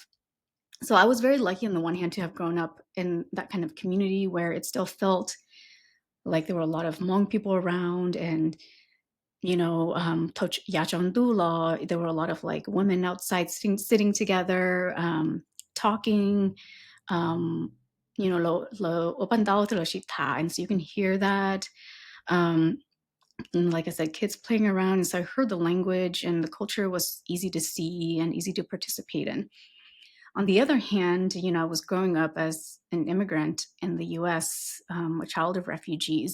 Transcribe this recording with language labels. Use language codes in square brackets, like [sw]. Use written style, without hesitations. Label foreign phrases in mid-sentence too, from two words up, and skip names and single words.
[en] So I was very lucky on the one hand to have grown up in that kind of community where it still felt like there were a lot of Hmong people around, and Toch Yachondula, there were a lot of like women outside sitting together, talking, um, [hmn] lo opandao te lo shita, [en] and so you can hear that. Um, and like I said, kids playing around, and so I heard the language, and the culture was easy to see and easy to participate in. On the other hand, I was growing up as an immigrant in the US, a child of refugees.